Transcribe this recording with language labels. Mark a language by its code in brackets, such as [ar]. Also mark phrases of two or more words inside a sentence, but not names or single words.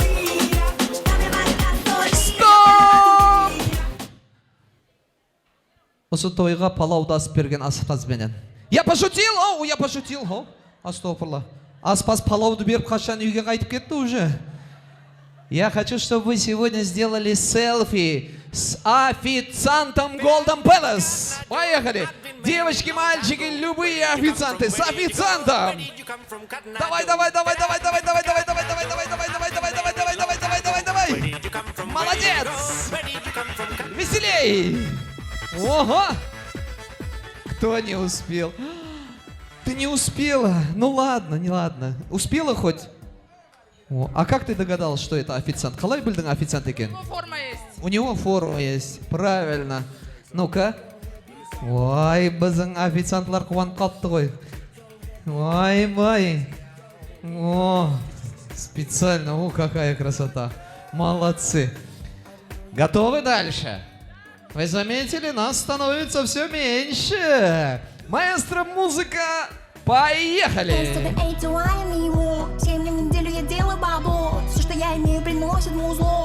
[ru] Стоп! [kk] осы тойға палауды асып берген аспазбенен. [ru] Я пошутил, я пошутил, астагфирулла. [kk] Аспаз палауды беріп қашан үйге қайтып кетті уже. [ru] Я хочу, чтобы вы сегодня сделали селфи с официантом Golden Palace. Поехали! Девочки, мальчики, любые официанты с официантом. Давай, давай, давай, давай, давай, давай, давай, давай, давай, давай, давай, давай, давай, давай, давай, давай, давай, давай, давай. Молодец! Веселей! Ого! Кто не успел? Ты не успела. Ну ладно, не ладно. Успела хоть? О, а как ты догадалась, что это официант? [kk] Қалай білдің официант екен? [ru] Форма есть. У него форма есть. Правильно. Ну-ка. [kk] Ой, біздің официантлар қуанып қалыпты ғой. Ой. [ru] О, специально. О, какая красота. Молодцы. Готовы дальше? Вы заметили, нас становится все меньше. Маэстро, музыка, поехали! 7 дней в неделю я делаю бабло. Все, что я имею, приносит музло.